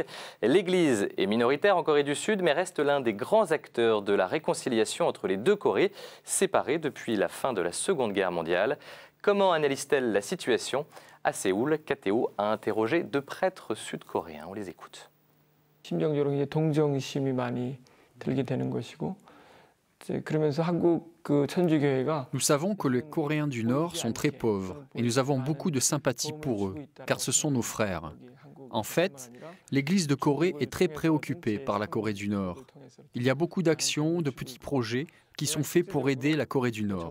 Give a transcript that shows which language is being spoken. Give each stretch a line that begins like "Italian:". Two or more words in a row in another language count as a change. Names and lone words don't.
French: L'Église est minoritaire en Corée du Sud, mais reste l'un des grands acteurs de la réconciliation entre les deux Corées, séparées depuis la fin de la Seconde Guerre mondiale. Comment analyse-t-elle la situation? À Séoul, KTO a interrogé 2 prêtres sud-coréens. On les écoute.
Korean: 심정적으로 동정심이 많이 들게 되는 것이고 그러면서 한국
French: Nous savons que les Coréens du Nord sont très pauvres et nous avons beaucoup de sympathie pour eux, car ce sont nos frères. En fait, l'Église de Corée est très préoccupée par la Corée du Nord. Il y a beaucoup d'actions, de petits projets qui sont faits pour aider la Corée du Nord.